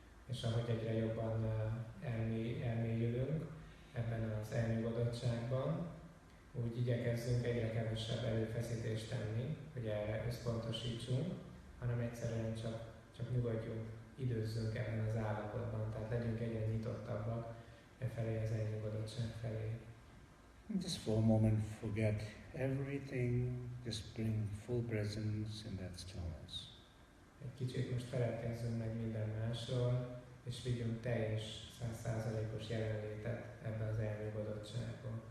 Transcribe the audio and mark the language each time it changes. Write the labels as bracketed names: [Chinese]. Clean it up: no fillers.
[Hungarian] És ahogy egyre jobban elmélyülünk ebben az elnyugodottságban, úgy igyekezzünk egyre kevesebb erőfeszítést tenni, hogy erre összpontosítsunk, hanem egyszerűen csak nyugodjunk, időzzünk ebben az állapotban, tehát legyünk egyre nyitottabbak felé az elnyugodottság felé. [English] Just for a moment forget everything, just bring full presence in that stillness. [Hungarian] Egy kicsit most feledkezzünk meg minden másról, és vigyünk teljes 100%-os jelenlétet ebbe az elnyugodottságba.